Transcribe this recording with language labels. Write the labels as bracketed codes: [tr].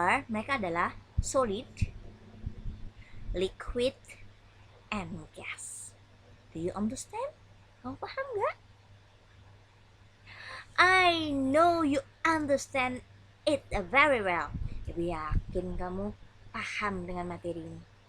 [id] Mereka adalah solid, liquid, and gas. [en] Do you understand? [id] Kamu paham gak? [en] I know you understand it very well. [id] Ibu yakin kamu paham dengan materi ini.